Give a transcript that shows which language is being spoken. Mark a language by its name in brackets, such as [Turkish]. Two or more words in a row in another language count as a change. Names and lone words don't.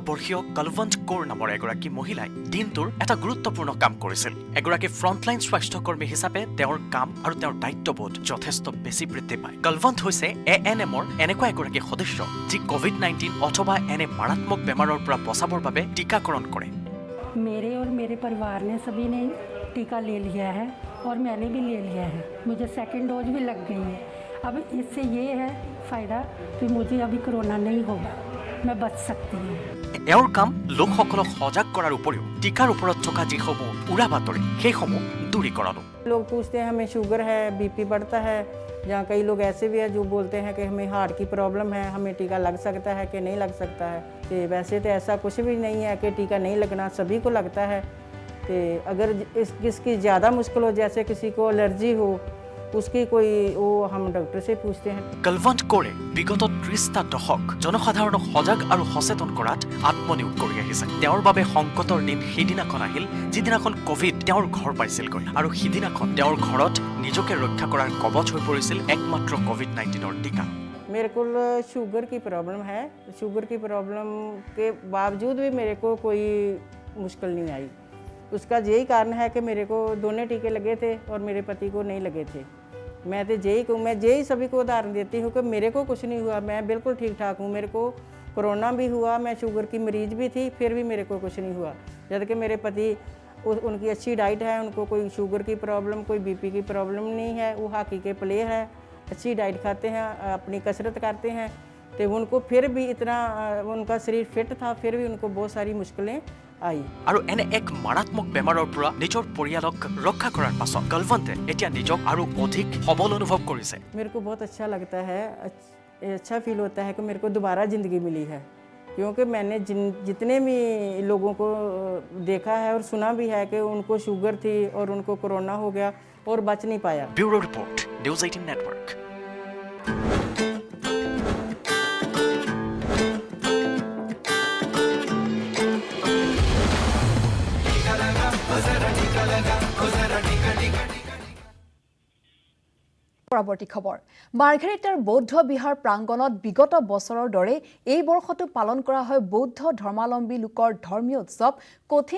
[Assamese] বৰ্ষীয় কলৱন্ত কৌৰ নামৰ এগৰাকী মহিলাই দিনটোৰ এটা গুৰুত্বপূৰ্ণ কাম কৰিছিল এগৰাকী ফ্ৰণ্টলাইন স্বাস্থ্যকৰ্মী হিচাপে তেওঁৰ কাম আৰু তেওঁৰ দায়িত্ববোধ যথেষ্ট বেছি বৃদ্ধি পায় কলৱন্ত হৈছে ANMৰ এনেকুৱা এগৰাকী সদস্য যি কোভিড-19 অথবা এনে মাৰাত্মক বেমাৰৰ পৰা বচাবৰ বাবে টিকাকৰণ কৰে [Hindi] मेरे और मेरे परिवार ने सभी ने टीका ले लिया है और मैंने भी ले लिया है मुझे सेकंड डोज भी लग गई है अब इससे ये है फ़ायदा कि मुझे अभी कोरोना नहीं होगा मैं बच सकती हूँ [Assamese] এওঁৰ কাম লোকসকলক সজাগ কৰাৰ উপৰিও টিকাৰ ওপৰত থকা যিসমূহ উৰা বাতৰি সেইসমূহ দূৰীকৰণো [Hindi] लोग पूछते हैं हमें शुगर है बीपी बढ़ता है या कई लोग ऐसे भी हैं जो बोलते हैं कि हमें हार्ट की प्रॉब्लम है हमें टीका लग सकता है कि नहीं लग सकता है तो वैसे तो ऐसा कुछ भी नहीं है कि टीका नहीं लगना सभी को लगता है तो अगर किसकी ज़्यादा मुश्किल हो जैसे किसी को एलर्जी हो उसकी कोई वो हम डॉक्टर से पूछते हैं [Assamese] কলৱন্ত কৌৰে বিগত 30টা দশক জনসাধাৰণক সজাগ আৰু সচেতন কৰাত আত্মনিয়োগ কৰি আহিছে তেওঁৰ বাবে সংকটৰ দিন সিদিনাখন আহিল যিদিনাখন কোভিড তেওঁৰ ঘৰ পাইছিলগৈ আৰু সিদিনাখন তেওঁৰ ঘৰত নিজকে ৰক্ষা কৰাৰ কবচ হৈ পৰিছিল একমাত্ৰ কোভিড-19ৰ টিকা [Hindi] मेरे को शुगर की प्रॉब्लम है शुगर की प्रॉब्लम के बावजूद भी मेरे को कोई मुश्किल नहीं आई उसका यही कारण है कि मेरे को दोनों टीके लगे थे और मेरे पति को नहीं लगे थे मैं यही सभी को उदाहरण देती हूँ कि मेरे को कुछ नहीं हुआ मैं बिल्कुल ठीक ठाक हूँ मेरे को कोरोना भी हुआ मैं शुगर की मरीज भी थी फिर भी मेरे को कुछ नहीं हुआ जबकि मेरे पति उनकी अच्छी डाइट है उनको कोई शुगर की प्रॉब्लम कोई बीपी की प्रॉब्लम नहीं है वो हॉकी के प्लेयर है अच्छी डाइट खाते हैं अपनी कसरत करते हैं तो उनको फिर भी इतना उनका शरीर फिट था फिर भी उनको बहुत सारी मुश्किलें आई [Assamese] আৰু এনে এক মাৰাত্মক বেমাৰৰ পৰা নিজৰ পৰিয়ালক ৰক্ষা কৰাৰ পাছত কলৱন্তে এতিয়া নিজক আৰু অধিক সবল অনুভৱ কৰিছে [Hindi] मेरे को बहुत अच्छा लगता है अच्छा फील होता है कि मेरे को दोबारा ज़िंदगी मिली है क्योंकि मैंने जितने भी लोगों को देखा है और सुना भी है कि उनको शुगर थी और उनको कोरोना हो गया और बच नहीं पाया [English] bureau report News 18 network [Assamese] পৰৱৰ্তী খবৰ মাৰ্ঘেৰিটাৰ বৌদ্ধ বিহাৰ প্ৰাংগণত বিগত বছৰৰ দৰে এই বৰ্ষটো পালন কৰা হয় বৌদ্ধ ধৰ্মাৱলম্বী লোকৰ ধৰ্মীয় উৎসৱ কঠিন